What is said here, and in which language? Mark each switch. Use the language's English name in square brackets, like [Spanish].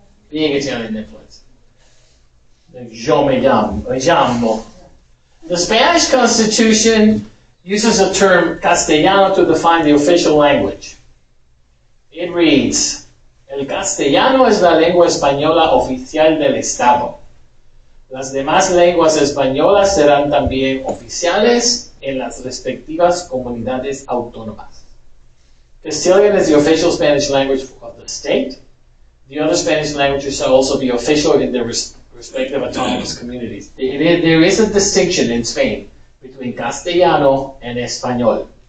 [English] Big Italian influence. [Spanish] Yo me llamo. [English] The Spanish Constitution uses the term castellano to define the official language. It reads, [Spanish] el castellano es la lengua española oficial del Estado. Las demás lenguas españolas serán también oficiales en las respectivas comunidades autónomas. [English] Castilian is the official Spanish language of the state. The other Spanish languages shall also be official in their respective autonomous communities. There is a distinction in Spain between Castellano and Español.